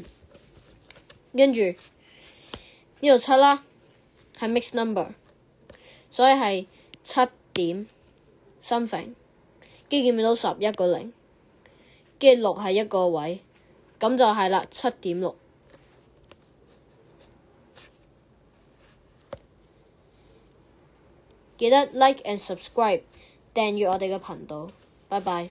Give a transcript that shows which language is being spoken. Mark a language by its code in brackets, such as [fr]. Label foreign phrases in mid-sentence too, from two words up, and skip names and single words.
[yue] 跟住呢度7啦，係 [en] mixed number， [yue] 所以係7點 something， 跟住見唔見到10一個0，跟住6係一個位，咁就係啦，7.6。 [en] 記得 like and subscribe， [yue] 訂閱我哋嘅頻道，拜拜。